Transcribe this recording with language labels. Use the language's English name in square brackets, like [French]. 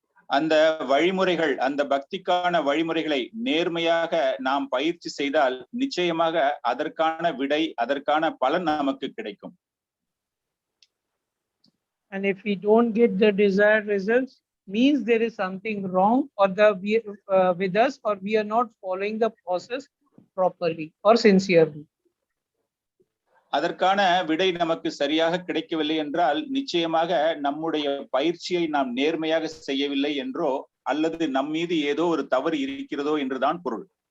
[Tamil] அந்த வழிமுறைகள், அந்த பக்திக்கான வழிமுறைகளை நேர்மையாக நாம் பயிற்சி செய்தால் நிச்சயமாக அதற்கான விடை, அதற்கான பலன் நமக்கு கிடைக்கும். [English] And if we don't get the desired results, means there is something wrong or with us, or we are not following the process properly or sincerely. [Tamil] அதற்கான விடை நமக்கு சரியாக கிடைக்கவில்லை என்றால் நிச்சயமாக நம்முடைய பயிற்சியை நாம் நேர்மையாக செய்யவில்லை என்றோ அல்லது நம் மீது ஏதோ ஒரு தவறு இருக்கிறதோ என்றுதான் பொருள்.